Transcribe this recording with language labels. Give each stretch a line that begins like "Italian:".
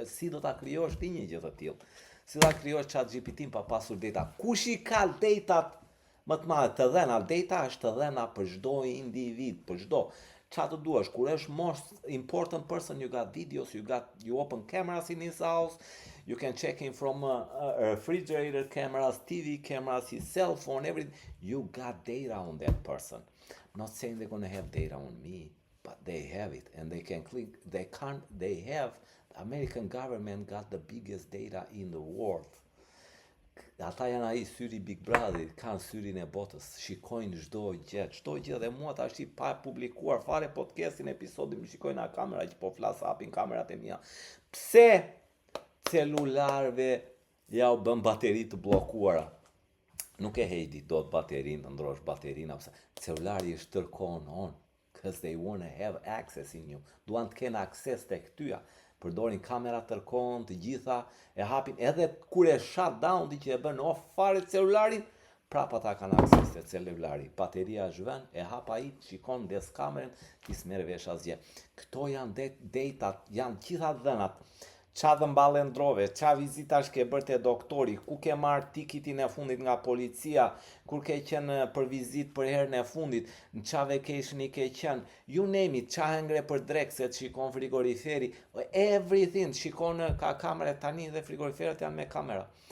Albanian: Si do ta krijosh ti një gjë të tillë? Si do ta krijosh ChatGPT-n pa pasur data? Kush i ka datat më të madhe? Të dhëna, data është të dhëna për çdo individ, për çdo. Çfarë të duash? Kur është
English: most important person, you got videos, you open cameras in his house, you can check him from refrigerator cameras, TV cameras, his cell phone, everything. You got data on that person. I'm not saying they're gonna have data on me. But they have it, and they can click. The American government got the biggest data in the world.
Albanian: Ata janë ai syri Big Brother, kanë syrin e botës, shikojnë çdo gjë dhe mua tash pa publikuar fare podcastin, episodin, më shikojnë nga kamera që po flas, hapin kamerat e mia. Pse celularëve ja u bën bateri të bllokuara? Nuk e hejdi dot baterinë, të ndrosh baterinë, celulari është tërkohën on.
English: Because they want to have access in you.
Albanian: Duan të kenë akses tek tyja. Përdorin kamera tërkohën, të gjitha e hapin, edhe kur e
English: shut down,
Albanian: ti që e bën off fare celularin, prapa ta kanë akses te celulari. Bateria është vënë, e hap ai, shikon des kamerën, ti s'merr vesh asgjë. Këto janë datat, janë gjitha dhënat. Qa dhëmballe ndrove, qa vizitash ke bërë te doktori, ku ke marrë tikitin e fundit nga policia, kur ke qenë për vizit për herën e fundit, në qa vacation i ke qenë,
English: you name it,
Albanian: qa hëngre për drekset, shikon frigoriferi, everything, shikon ka kamere tani dhe frigoriferet janë me kamera.